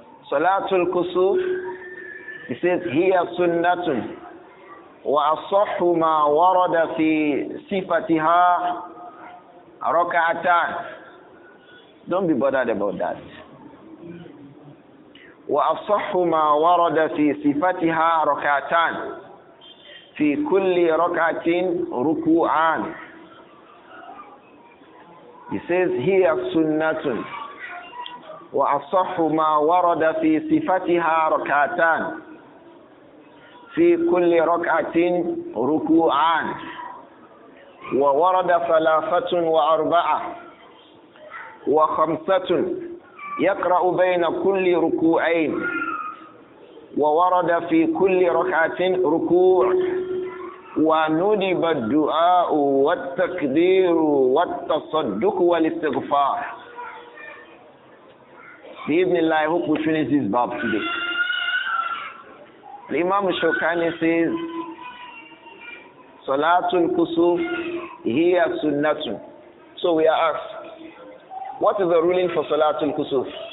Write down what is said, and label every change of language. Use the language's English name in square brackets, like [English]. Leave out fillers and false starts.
[English] Salatul Khusoof, he says, [Arabic] hiya sunnatun. Wa asahhu ma warada fi sifatiha raka'atan. [English] Don't be bothered about that. [Arabic] وأصح ما ورد في صفتها ركعتان في كل ركعة ركوعان. [English] He says here [Arabic] sunnatun وأصح ما ورد في صفتها ركعتان في كل ركعة ركوعان وورد 3 و4 و5 يقرأ بين كل ركوعين وورد في كل ركعة ركوع وندب الدعاء والتكبير والتصدق والاستغفار. بإذن الله, [English] I hope we finish this bab today. The Imam Shawkani says, Salatul Khusoof [Arabic] hiya sunnatun. [English] So we are asked, what is the ruling for Salatul Khusoof?